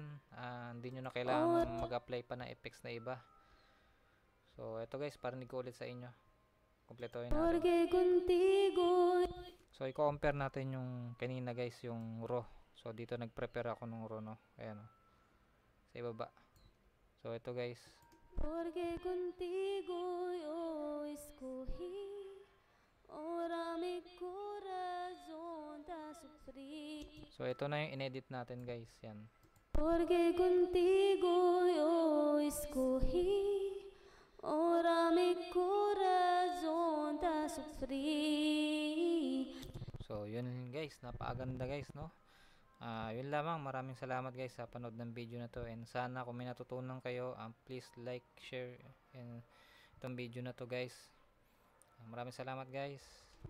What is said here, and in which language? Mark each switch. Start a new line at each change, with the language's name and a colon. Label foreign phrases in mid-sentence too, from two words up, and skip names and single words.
Filipino: Hindi nyo na kailangan mag-apply pa ng effects na iba. So ito guys, parinig ko ulit sa inyo, kumpletuhin natin. So i-compare natin yung kanina guys, yung raw. So dito nag-prepare ako ng raw, no. Ayan, oh, sa ibaba. So ito guys.
Spanish: Porque contigo yo escogí, ahora mi corazón te sufrí.
Filipino: So ito na yung inedit natin guys, yan.
Spanish: Porque contigo yo escogí, ahora mi corazón te sufrí.
Filipino: So yun guys, napakaganda guys, no. Yun lamang, maraming salamat guys sa panood ng video na to, and sana kung may natutunan kayo,
English: please like, share
Filipino: itong video na to guys. Maraming salamat guys.